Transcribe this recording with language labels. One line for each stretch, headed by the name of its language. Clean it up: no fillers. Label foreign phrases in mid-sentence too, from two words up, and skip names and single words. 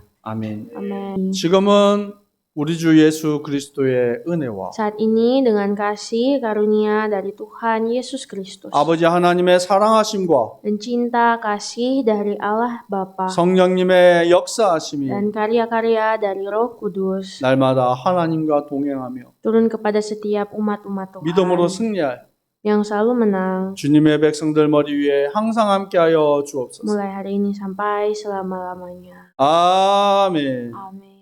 Korean: 아멘.
Indonesian: Amin.
Korean: 지금은 우리 주 예수 그리스도의 은혜와
Indonesian: Saat ini dengan kasih karunia dari Tuhan Yesus Kristus
Korean: 아버지 하나님의 사랑하심과
Indonesian: dan cinta kasih dari Allah Bapa
Korean: 성령님의 역사하심이
Indonesian: dan karya-karya dari Roh Kudus
Korean: 날마다 하나님과 동행하며
Indonesian: turun kepada setiap umat-umat Tuhan
Korean: 믿음으로 승리할
Indonesian: yang selalu menang
Korean: 주님의 백성들 머리 위에 항상 함께하여 주옵소서.
Indonesian: mulai hari ini sampai selama-lamanya.
Korean: 아멘.
Indonesian: Amin.